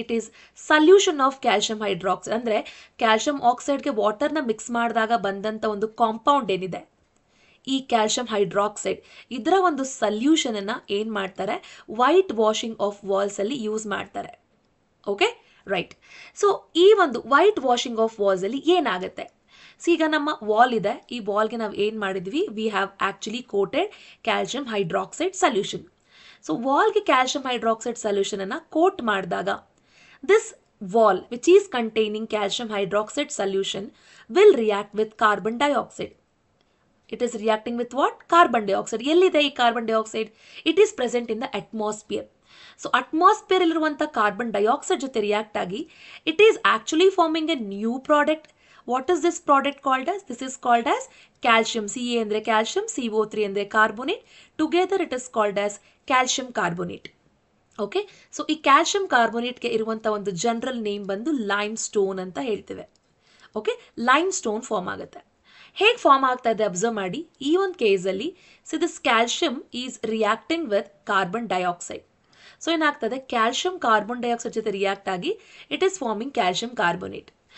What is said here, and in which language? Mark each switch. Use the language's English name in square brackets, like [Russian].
[English] It is solution of calcium hydroxide. [Kannada] ಅಂದರೆ calcium ಆಕ್ಸೈಡ್ಗೆ ವಾಟರ್ನ mix ಮಾಡಿದಾಗ ಬಂದಂಥ ಒಂದು ಕಾಂಪೌಂಡ್ ಏನಿದೆ, ಈ ಕ್ಯಾಲ್ಶಿಯಂ ಹೈಡ್ರಾಕ್ಸೈಡ್, ಇದರ ಒಂದು ಸಲ್ಯೂಷನನ್ನು ಏನು ಮಾಡ್ತಾರೆ, ವೈಟ್ ವಾಷಿಂಗ್ ಆಫ್ ವಾಲ್ಸಲ್ಲಿ ಯೂಸ್ ಮಾಡ್ತಾರೆ. Okay right. ಸೊ ಈ ಒಂದು ವೈಟ್ ವಾಷಿಂಗ್ ಆಫ್ ವಾಲ್ಸಲ್ಲಿ ಏನಾಗುತ್ತೆ? ಸೊ ಈಗ ನಮ್ಮ ವಾಲ್ ಇದೆ, ಈ ವಾಲ್ಗೆ ನಾವು ಏನು ಮಾಡಿದ್ವಿ, [English] We have actually coated calcium hydroxide solution. [Kannada] So ವಾಲ್ಗೆ calcium hydroxide ಸೊಲ್ಯೂಷನನ್ನು coat ಮಾಡಿದಾಗ [English] this wall which is containing calcium hydroxide solution will react with carbon dioxide. It is reacting with what? Carbon dioxide. [Kannada] ಎಲ್ಲಿದೆ ಈ carbon dioxide? [English] It is present in the atmosphere. So atmosphere ಇರುವಂತ carbon dioxide ಜೊತೆ react ಆಗಿ it is actually forming a new product. What is this product called as? This is called as calcium. Ca ಅಂದ್ರೆ calcium, CO3 ಅಂದ್ರೆ carbonate. Together it is called as calcium carbonate. [Kannada] Okay, so ಈ calcium ಕಾರ್ಬೋನೇಟ್ಗೆ ಇರುವಂಥ ಒಂದು general name ಬಂದು lime stone ಅಂತ ಹೇಳ್ತೇವೆ. Okay, lime stone form ಆಗುತ್ತೆ. ಹೇಗೆ ಫಾರ್ಮ್ ಆಗ್ತಾ ಇದೆ ಅಬ್ಸರ್ವ್ ಮಾಡಿ. ಈ ಒಂದು ಕೇಸಲ್ಲಿ [English] So this calcium is reacting with carbon dioxide. [Kannada] So ಏನಾಗ್ತದೆ, ಕ್ಯಾಲ್ಶಿಯಂ ಕಾರ್ಬನ್ ಡೈಆಕ್ಸೈಡ್ ಜೊತೆ ರಿಯಾಕ್ಟ್ ಆಗಿ [English] It is forming calcium carbonate.